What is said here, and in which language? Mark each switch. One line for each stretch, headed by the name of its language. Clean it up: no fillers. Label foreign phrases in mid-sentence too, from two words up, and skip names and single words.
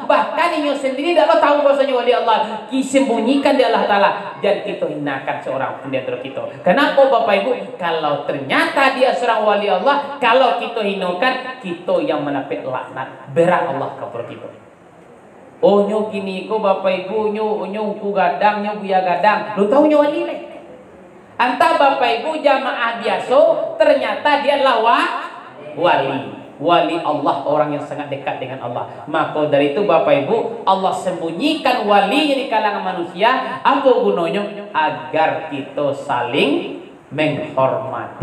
Indonesian: Bahkan inyo sendiri tidak tahu bahwasanya wali Allah. Disembunyikan di Allah Ta'ala. Dan kita hinakan seorang pun di antara kita. Kenapa Bapak Ibu? Kalau ternyata dia seorang wali Allah, kalau kita hinakan, kita yang mendapat laknat. Berat Allah kepada kita.
Minangkabau: Oh nyo gini ko Bapak Ibu, nyo ku gadang, nyo buya gadang. Lu tahu nyo wali nih?
Indonesian: Antara Bapak Ibu jamaah biasa, ternyata dia adalah wali. Wali Allah, orang yang sangat dekat dengan Allah. Maka dari itu Bapak Ibu, Allah sembunyikan walinya di kalangan manusia. Apa gunanya? Agar kita saling menghormati.